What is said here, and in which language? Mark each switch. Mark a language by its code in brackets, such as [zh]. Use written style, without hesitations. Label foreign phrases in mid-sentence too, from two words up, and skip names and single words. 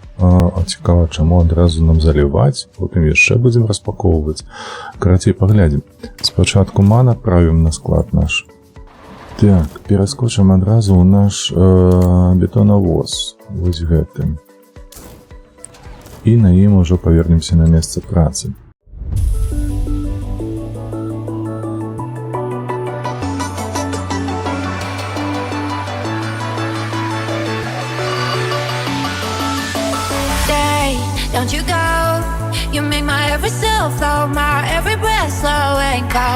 [be] Цікава, чаму адразу нам заліваць, потым яшчэ будзем распакоўваць. Карацей, паглядзім. Спачатку ман адправім на склад наш. Так, пераскочым адразу ў наш бетонавоз, вось гэтым. І на ім ужо павернемся на месца працы. [en] Don't you go, you make my every cell flow, my every breath slow and cold.